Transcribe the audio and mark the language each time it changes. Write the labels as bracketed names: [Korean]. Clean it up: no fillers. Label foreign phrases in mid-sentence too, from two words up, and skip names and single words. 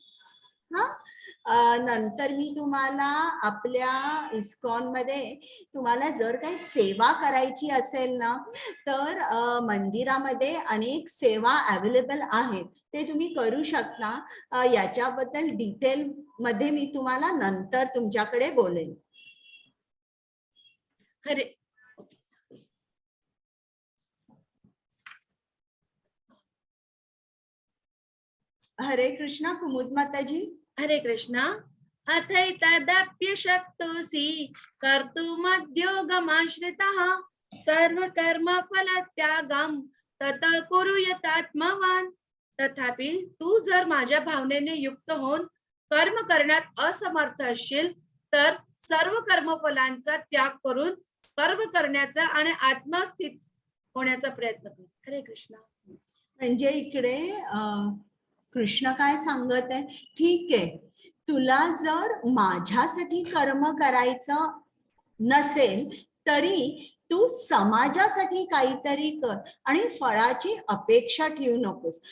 [Marathi] नंतर मी तुम्हाला आपल्या इस्कॉन मध्ये तुम्हाला जर काही सेवा करायची असेल ना तर मंदिरामध्ये अनेक सेवा अवेलेबल आहेत, ते तुम्ही करू शकता. याच्याबद्दल डिटेल मध्ये मी तुम्हाला नंतर तुमच्याकडे बोलेन. हरे हरे कृष्णा कुमुद माताजी. हरे कृष्णा. [Sanskrit] अथैतदप्यशक्तोऽसि कर्तुमद्योगमाश्रितः सर्वकर्मफलत्यागं तत कुरु यतात्मवान्. [Marathi] तथापि तू जर माझ्या भावनेने युक्त होऊन कर्म करण्यात असमर्थ असशील तर सर्व कर्मफलांचा त्याग करून कर्म करण्याचा आणि आत्मस्थित होण्याचा प्रयत्न कर. हरे कृष्णा. म्हणजे इकडे कृष्ण काय सांगत आहे, ठीक आहे, तुला जर माझ्यासाठी कर्म करायचं नसेल तरी तू समाजासाठी काहीतरी कर आणि फळाची अपेक्षा ठेवू नकोस.